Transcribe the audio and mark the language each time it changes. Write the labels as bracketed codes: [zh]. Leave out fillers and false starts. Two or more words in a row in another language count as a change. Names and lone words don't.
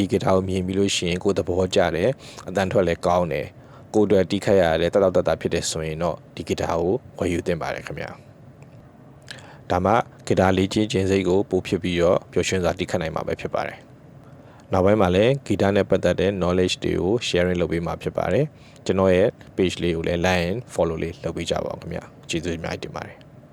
[my] ဂီတာကိုမြင်ပြီးလို့ရှိရင်ကိုသဘောကျတယ်အတန်ထွက်လည်းကောင်းတယ်ကိုအတွက်တီးခတ်ရတယ်တက်တက်ဖြစ်တယ်ဆိုရင်တော့ဒီဂီတာကိုဝယ်ယူတင်ပါတယ်ခင်ဗျာဒါမှဂီတာလေးချင်းစိတ်ကိုပို့ဖြစ်ပြီးတော့ပျော်ရွှင်စွာတီးခတ်နိုင်မှာပဲဖြစ်ပါတယ်နောက်ပိုင်းမှာလည်းဂီတာနဲ့ပတ်သက်တဲ့ knowledge တွေကို sharing လုပ်ပေးမှာဖြစ်ပါတယ်ကျွန်တော်ရဲ့ page လေးကိုလည်း [en] like and follow [my] လေးလုပ်ပေးကြပါဦးခင်ဗျာကျေးဇူးအများကြီးတင်ပါတယ်